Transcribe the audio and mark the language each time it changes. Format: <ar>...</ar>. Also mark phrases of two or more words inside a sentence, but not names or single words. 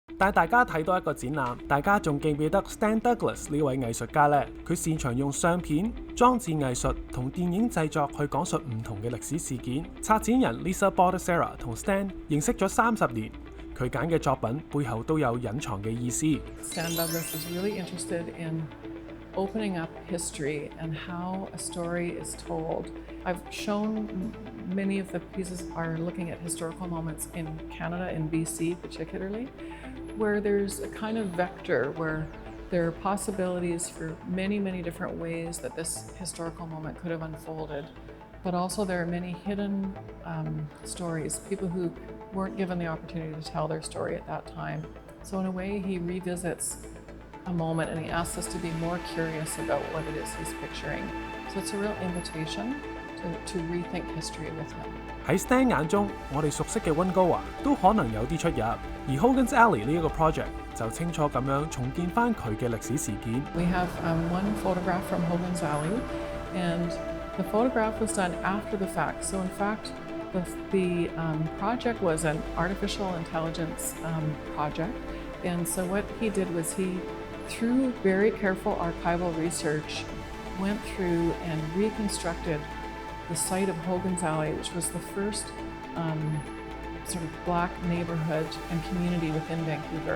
<yue>帶大家睇到一個展覽，大家仲記唔記得 Stan Douglas 呢位藝術家呢？佢擅長用相片、裝置藝術同電影製作去講述唔同嘅歷史事件。策展人 Lisa Baldessera 同 Stan 認識咗30年，佢揀嘅作品背後都有隱藏嘅意思。</yue> <en>Stan Douglas is really interested in opening up history and how a story is told. I've shown many of the pieces are looking at historical moments in Canada, in BC particularly, where there's a kind of vector where there are possibilities for many, many different ways that this historical moment could have unfolded. But also there are many hidden stories, people who weren't given the opportunity to tell their story at that time. So in a way, he revisits a moment and he asks us to be more curious about what it is he's picturing. So it's a real invitation to rethink history with him.</en> <yue>喺 Stan 眼中，我哋熟悉嘅溫哥華都可能有啲出入，而 Hogan's Alley 呢一個 project 就清楚咁樣重建翻佢嘅歷史事件。</yue> <en>We have one photograph from Hogan's Alley, and the photograph was done after the fact. So in fact, the project was an artificial intelligence project, and so what he did was he, through very careful archival research, went through and reconstructed the site of Hogan's Alley, which was the first sort of black neighborhood and community within Vancouver.</en>